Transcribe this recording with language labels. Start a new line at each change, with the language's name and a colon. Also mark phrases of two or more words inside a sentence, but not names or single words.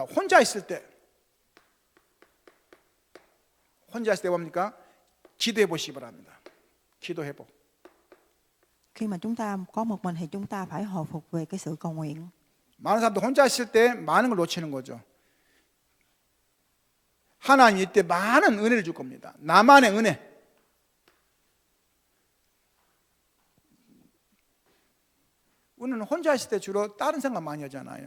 Korean: 혼자 있을 때 뭡니까? 기도해 보시기 바랍니다. 기도 회복.
Vietnamese: Khi mà chúng ta có một mình thì chúng ta phải hồi phục về cái sự cầu nguyện.
Korean: 많은 사람들 혼자 있을 때 많은 걸 놓치는 거죠. 하나님이 이때 많은 은혜를 줄 겁니다. 나만의 은혜. 우리는 혼자 있을 때 주로 다른 생각 많이 하잖아요.